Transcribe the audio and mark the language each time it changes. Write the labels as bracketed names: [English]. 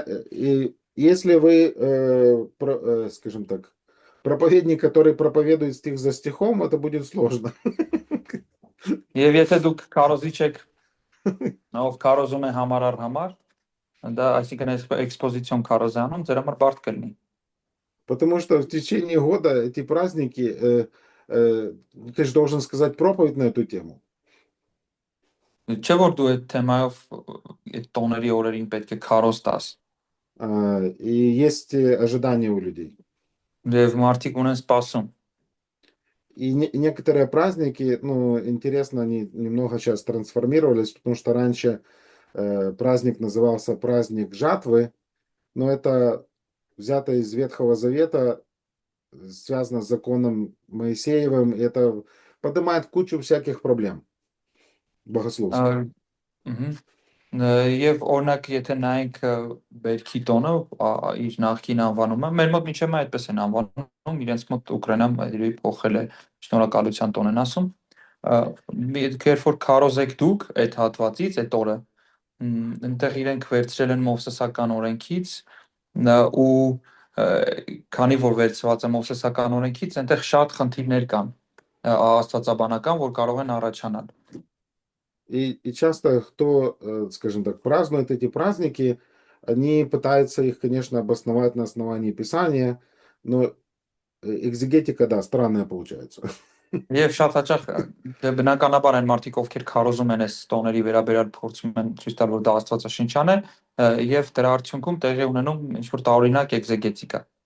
[Russian] И если вы, скажем так, проповедник, который проповедует стих за стихом, это будет сложно. [Armenian] Եվ եթե դուք քարոզիչ եք, ով քարոզում է համար առ համար, դա այսինքն էքսպոզիցիոն քարոզանում, ձեր համար բարդ կլինի։ [Russian] Потому что в течение года эти праздники, ты же должен сказать проповедь на эту тему. [Armenian] Չէ՞ որ դու այդ թեմայով այդ տոների օրերին պետք է քարոզ տաս։ [Russian] И есть ожидания у людей. [Armenian] Եվ մարդիկ ունեն սպասում։ [Russian] И некоторые праздники, ну, интересно, они немного сейчас трансформировались, потому что раньше праздник назывался праздник жатвы, но это взято из Ветхого Завета, связано с законом Моисеевым, и это поднимает кучу всяких проблем богословских. [Armenian] Եվ օրինակ եթե նայենք Բերքի տոնը իր նախկին անվանումը, մեր մոտ միջև այդպես են անվանում, իրենց մոտ Ուկրաինայում երևի փոխել է շնորհակալության տոն են ասում։ Երբ որ քարոզեք դուք այդ հատվածից, այդ օրը, այնտեղ իրենք վերցրել են Մովսեսական օրենքից ու քանի որ վերցված է Մովսեսական օրենքից, այնտեղ շատ խնդիրներ կան աստվածաբանական, որ կարող են առաջանալ։ [Russian] И часто кто, скажем так, празднует эти праздники, они пытаются их, конечно, обосновать на основании Писания, но экзегетика, да, странная получается. [Armenian] Եվ շատ հաճախ բնականաբար են մարդիկ, ովքեր քարոզում են այս տոների վերաբերյալ փորձում են ցույց տալ, որ դա աստվածաշնչյան է, եւ դրա արդյունքում տեղի ունենում ինչ-որ տարօրինակ էկզեգետիկա։